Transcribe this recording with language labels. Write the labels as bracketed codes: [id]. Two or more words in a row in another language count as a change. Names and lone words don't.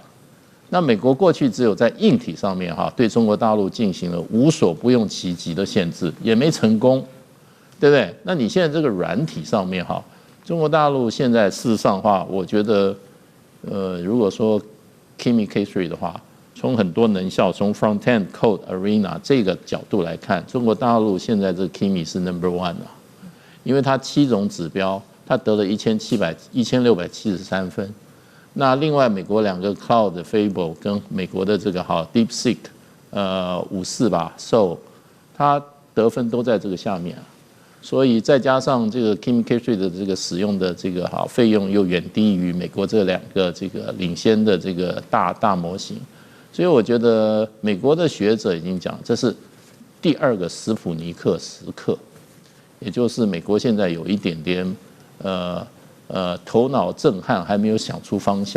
[zh] 那美國過去只有在硬體上面對中國大陸進行了無所不用其極的限制，也沒成功，對不對？那你現在這個軟體上面中國大陸現在事實上的話，我覺得如果說 Kimi K3 的話，從很多能效，從 Front-end Code Arena 這個角度來看，中國大陸現在這個 Kimi 是 No.1 啊，因為它7種指標，它得了1673分。那另外美國2個 Cloud 的 Fable 跟美國的這個DeepSeek 54吧 Soul，它得分都在這個下面，所以再加上這個 Kimi K3 的這個使用的這個費用又遠低於美國這2個這個領先的這個大模型，所以我覺得美國的學者已經講，這是第2個史普尼克時刻，也就是美國現在有一點點頭腦震撼，還沒有想出方向。